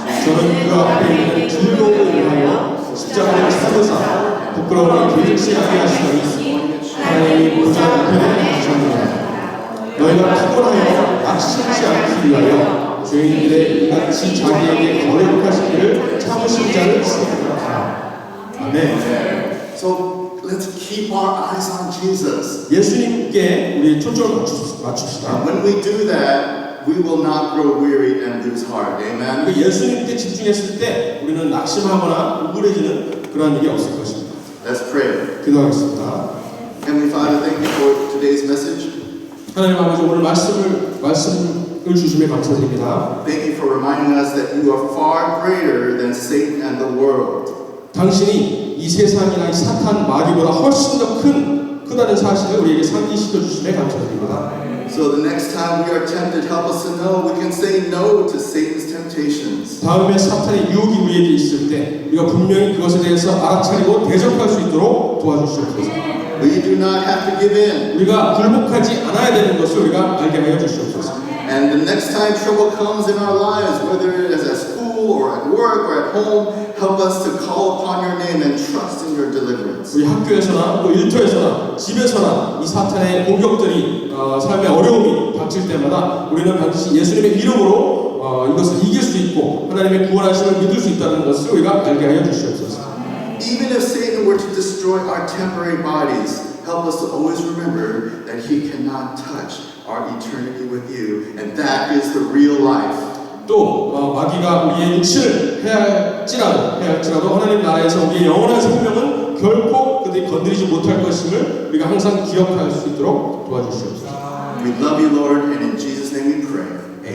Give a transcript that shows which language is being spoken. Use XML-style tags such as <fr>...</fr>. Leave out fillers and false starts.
<ko>저는 그 앞에 있는 즐거움을 위하여 십자가를 참으사 부끄러움을 개의치 않게 하시더니 하나님이 보좌 우편에 계셨느니라. 너희가 피곤하여 낙심치 않기 위하여 죄인들의 이같이 자기에게 거룩하시기를 참으신 자를 생각하라. 아멘.</ko> <en>So let's keep our eyes on Jesus.</en> <ko>예수님께 우리의 초점을 맞춥시다.</ko> <en>When we do that, we will not grow weary and lose heart. Amen.</en> <ko>예수님께 집중했을 때 우리는 낙심하거나 우울해지는 그런 일이 없을 것입니다.</ko> <en>Let's pray.</en> <ko>기도하겠습니다.</ko> <en>Heavenly Father, thank you for today's message.</en> <ko>하나님 아버지 오늘 말씀을 주심에 감사드립니다.</ko> <en>Thank you for reminding us that you are far greater than Satan and the world.</en> <ko>당신이 이 세상이나 이 사탄 마귀보다 훨씬 더 크다는 사실을 우리에게 상기시켜 주심에 감사드립니다.</ko> <en>So the next time we are tempted, help us to know we can say no to Satan's temptations.</en> <ko>다음에 사탄의 유혹이 우리에게 있을 때 우리가 분명히 그것에 대해서 알아차리고 대적할 수 있도록 도와주시옵소서.</ko> <en>We do not have to give in.</en> <ko>우리가 굴복하지 않아야 되는 것을 우리가 알게 하여 주시옵소서.</ko> <en>And the next time trouble comes in our lives, whether it is at school school or at work or at home, help us to call upon your name and trust in your deliverance.</en> <ko>우리 학교에서나 또 일터에서나 집에서나 이 사탄의 공격들이 삶의 어려움이 닥칠 때마다 우리는 반드시 예수님의 이름으로 이것을 이길 수 있고 하나님의 구원하심을 믿을 수 있다는 것을 우리가 알게 하여 주시옵소서.</ko> <en>Even if Satan were to destroy our temporary bodies, help us to always remember that he cannot touch our eternity with you, and that is the real life.</en> <ko>또 마귀가 우리의 육신을 해할지라도 하나님 나라에서 우리의 영원한 생명은 결코 그들이 건드리지 못할 것임을 우리가 항상 기억할 수 있도록 도와주시옵소서.</ko> <en>We love you, Lord, and in Jesus' name we pray.</en>